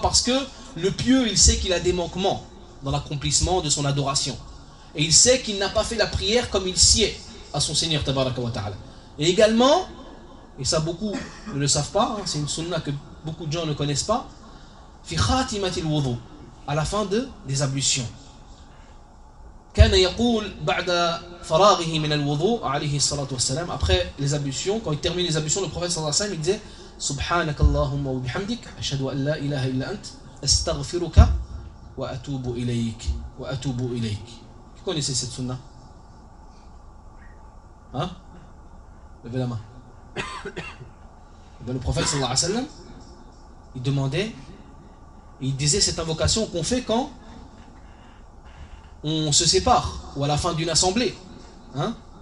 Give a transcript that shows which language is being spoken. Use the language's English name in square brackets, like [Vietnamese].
[French] Parce que le pieux, il sait qu'il a des manquements dans l'accomplissement de son adoration. Et il sait qu'il n'a pas fait la prière comme il sied. à son Seigneur tabaraka wa ta'ala. Et également, et ça beaucoup ne le savent pas, hein, c'est une sunna que beaucoup de gens ne connaissent pas, [Arabic] fi khatimatil wudu, [French] à la fin des ablutions. [Arabic] كان يقول بعد فراغه من الوضوء عليه الصلاة والسلام [French] après les ablutions, quand il termine les ablutions, le prophète [Arabic] صلى الله عليه وسلم [French] il disait [Arabic] سبحانك اللهم وبحمدك أشهد أن لا إله إلا أنت أستغفرك وأتوب إليك وأتوب إليك. [French] Qui connaissait cette sunna? Hein? Levez la main. Le prophète صلى الله عليه وسلم il demandait, il disait cette invocation qu'on fait quand on se sépare, ou à la fin d'une assemblée, hein?